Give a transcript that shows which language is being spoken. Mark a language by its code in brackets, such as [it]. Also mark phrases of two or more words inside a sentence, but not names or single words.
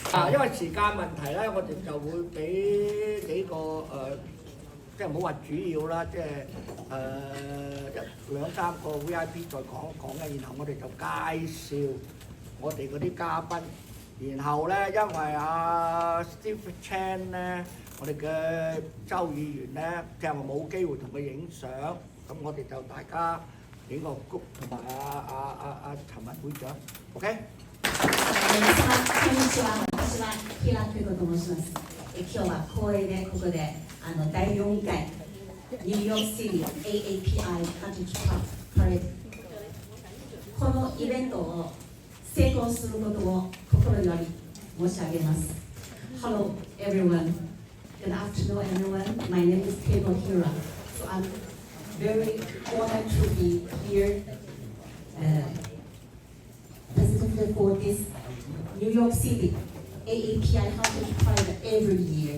[yue] 因為時間問題咧，我哋就會俾幾個即係唔好話主要啦，即係2、3個 VIP 再講一講嘅，然後我哋就介紹我哋嗰啲嘉賓，然後咧因為Steve Chan 咧，我哋嘅周議員咧，即係話冇機會同佢影相，咁我哋就大家影個谷同埋陳文會長 ，OK？ [ja] こんにちは。私は平久子と申します。今日は光栄でここで第4回ニューヨークシティ AAPI カントリーパレードこのイベントを成功することを心より申し上げます。 [en] Hello everyone. Good afternoon everyone. My name is Keiko Hira. So I'm very honored to be here. Specifically for this New York City AAPI Heritage Pride every year.